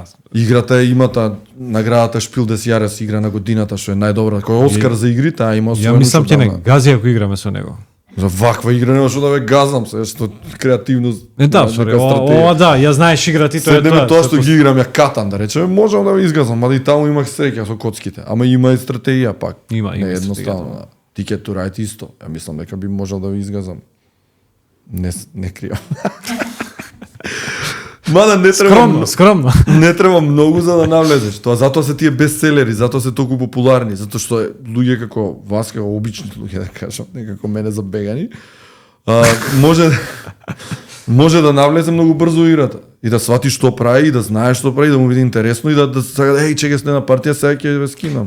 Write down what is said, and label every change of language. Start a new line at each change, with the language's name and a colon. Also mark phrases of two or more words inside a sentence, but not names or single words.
Macedonian: Играта има таа наградата Шпил дес Јарес игра на годината, што е најдобра, кој е Оскар за игри, таа има освоено. Ја мислам ќе не гази ако играме со него. За ваква игра нема што да ве газам, се што креативност. Да, сори, ова да, ја знаеш играти, тоа е тоа што ги играм ја Катан, да речеме, можам да ве изгазам, мада и таму имах среќа со коцките, ама има и стратегија пак. Има не едноставно. Ticket to Ride исто. Ја мислам дека би можел да ве изгазам. Не кријам. Мада не треба скромно. Не треба многу за да навлезеш. Тоа затоа се тие бестселери, затоа се толку популарни, затоа што луѓе како вас, како обични луѓе да кажам, некако мене забегани, може да навлезе многу брзо играта и да свати што прави и да знае што прави, да му биде интересно и да сака чекай следна партија, сега ќе ве скинам.